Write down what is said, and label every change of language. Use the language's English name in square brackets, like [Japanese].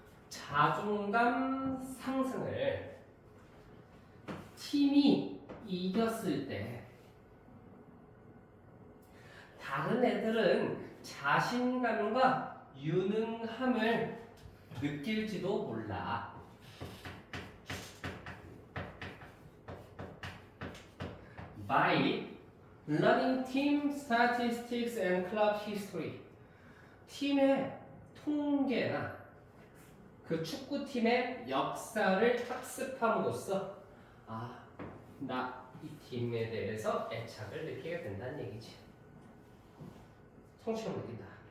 [Korean] 자존감 상승을 팀이 이겼을 때 다른 애들은 자신감과 유능함을 느낄지도 몰라. [English] By learning team statistics and club history. [Korean] 팀의 통계나 그 축구팀의 역사를 학습함으로써 아, 나 이 팀에 대해서 애착을 느끼게 된다는 얘기지. 성취감 느낀다.